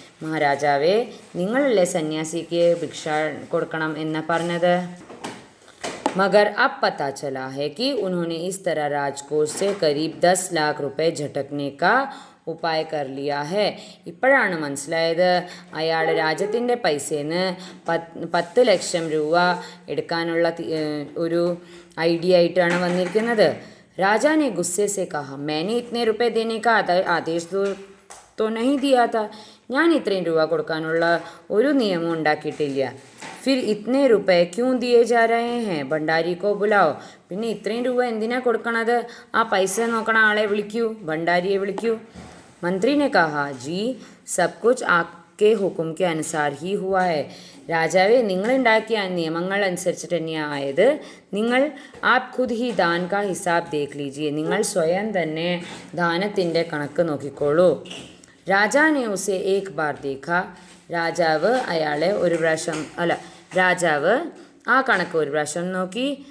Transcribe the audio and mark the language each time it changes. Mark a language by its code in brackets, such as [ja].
[ml] മഹാരാജാവേ, നിങ്ങളല്ലേ സന്യാസിക്ക് ഭിക്ഷ കൊടുക്കണം എന്ന് പറഞ്ഞത്. [hi] मगर अब पता चला है कि उन्होंने इस तरह राजकोष से करीब 10 लाख रुपए झटकने का ഉപായ कर लिया है. [ml] ഇപ്പോഴാണ് മനസ്സിലായത് അയാൾ രാജ്യത്തിൻ്റെ പൈസേന്ന് 10 ലക്ഷം രൂപ എടുക്കാനുള്ള ഒരു ഐഡിയ ആയിട്ടാണ് വന്നിരിക്കുന്നത്. [hi] राजा ने गुस्से से कहा, मैंने इतने रुपए देने का आदेश तो नहीं दिया था. [ml] ഞാൻ ഇത്രയും രൂപ കൊടുക്കാനുള്ള ഒരു നിയമം ഉണ്ടാക്കിയിട്ടില്ല. [hi] फिर इतने रुपए क्यों दिए जा रहे हैं? भंडारी को बुलाओ. [ml] പിന്നെ ഇത്രയും രൂപ എന്തിനാ കൊടുക്കണത്? ആ പൈസ നോക്കണ ആളെ വിളിക്കൂ, ഭണ്ഡാരിയെ വിളിക്കൂ. [hi] मंत्री ने कहा, जी सब कुछ आपके हुक्म के अनुसार ही हुआ है. [ml] രാജാവേ, നിങ്ങളുണ്ടാക്കിയ നിയമങ്ങൾ അനുസരിച്ചിട്ട് തന്നെയാണ് ആയത്. [hi] നിങ്ങൾ ആപ് ഖുദ് ഹി ദാൻ കാ ഹിസാബ് ദേഖ് ലീജിയെ. [ml] നിങ്ങൾ സ്വയം തന്നെ ദാനത്തിൻ്റെ കണക്ക് നോക്കിക്കോളൂ. [hi] രാജാനെ ഉസെ ഏക് ബാർ ദേഖ. [ml] രാജാവ് അയാളെ ഒരു പ്രാവശ്യം രാജാവ് ആ കണക്ക് ഒരു പ്രാവശ്യം നോക്കി.